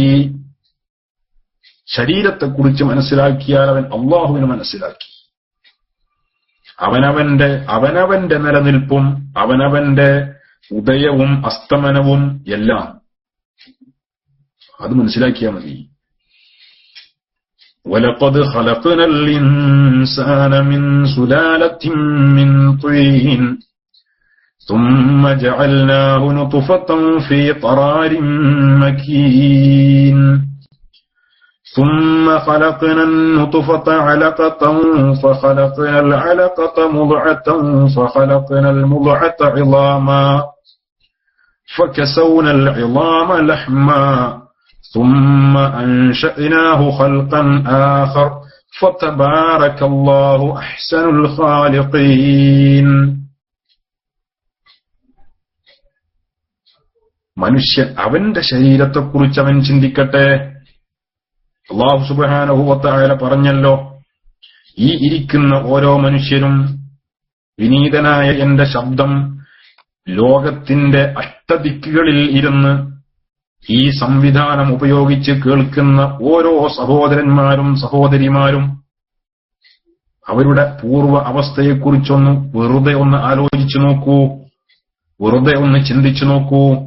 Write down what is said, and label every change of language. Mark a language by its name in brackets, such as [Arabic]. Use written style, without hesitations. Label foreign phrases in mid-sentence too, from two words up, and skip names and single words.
[Malayalam] ശരീരത്തെക്കുറിച്ച് മനസ്സിലാക്കിയാൽ അവൻ അല്ലാഹുവിനെ മനസ്സിലാക്കി. അവനവന്റെ നിലനിൽപ്പും അവനവന്റെ ഉദയവും അസ്തമനവും എല്ലാം അത് മനസ്സിലാക്കിയാൽ മതി. [Arabic] وَلَقَدْ خَلَقْنَا الْإِنسَانَ مِنْ سُلَالَةٍ مِنْ طِينٍ ثُمَّ جَعَلْنَاهُ نُطْفَةً فِي قَرَارٍ مَكِينٍ ثُمَّ خَلَقْنَا النُّطْفَةَ عَلَقَةً فَخَلَقْنَا الْعَلَقَةَ مُضْغَةً فَخَلَقْنَا الْمُضْغَةَ عِظَامًا فَكَسَوْنَا الْعِظَامَ لَحْمًا ثُمَّ أَنشَأْنَاهُ خَلْقًا آخَرَ فَتَبَارَكَ اللَّهُ أَحْسَنُ الْخَالِقِينَ. [Malayalam] മനുഷ്യൻ അവന്റെ ശരീരത്തെക്കുറിച്ച് അവൻ ചിന്തിക്കട്ടെ. [Arabic] الله سبحانه وتعالى [Malayalam] പറഞ്ഞല്ലോ, ഈ ഇരിക്കുന്ന ഓരോ മനുഷ്യരും വിനീതനായ എന്റെ ശബ്ദം ലോകത്തിന്റെ അഷ്ടദിക്കുകളിൽ ഇരുന്ന് ഈ സംവിധാനം ഉപയോഗിച്ച് കേൾക്കുന്ന ഓരോ സഹോദരന്മാരും സഹോദരിമാരും അവരുടെ പൂർവ്വ അവസ്ഥയെക്കുറിച്ചൊന്ന് വെറുതെ ഒന്ന് ആലോചിച്ചു നോക്കൂ, വെറുതെ ഒന്ന് ചിന്തിച്ചു നോക്കൂ.